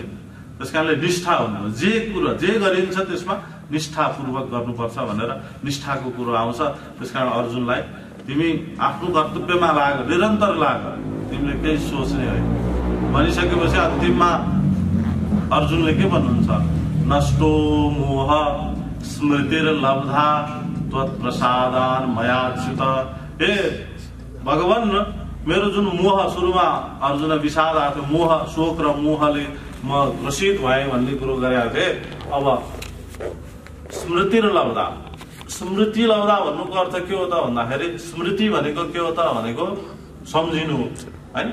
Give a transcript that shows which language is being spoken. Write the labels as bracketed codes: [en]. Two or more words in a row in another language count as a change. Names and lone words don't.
[ne] त्यसकारणले निष्ठा हुनु, जे कुरो जे गरिन्छ त्यसमा निष्ठापूर्वक गर्नुपर्छ भनेर निष्ठाको कुरो आउँछ। त्यसकारण अर्जुनलाई तिमी आफ्नो कर्तव्यमा लाग, निरन्तर लाग, तिमीले केही सोच्ने होइन भनिसकेपछि अन्तिममा अर्जुनले के भन्नुहुन्छ? [sa] नष्टो मोह स्मृतिर्लब्धा त्वत्प्रसादान मयाच्युत। [ne] हे भगवान, मेरो जुन मोह, सुरुमा अर्जुन विषाद आएको थियो, मोह शोक र मोहले म ग्रसित भएँ भन्ने कुरो गरेका थिए। अब स्मृति र लब्धा, स्मृति लब्धा भन्नुको अर्थ के हो त भन्दाखेरि स्मृति भनेको के हो त भनेको सम्झिनु हैन।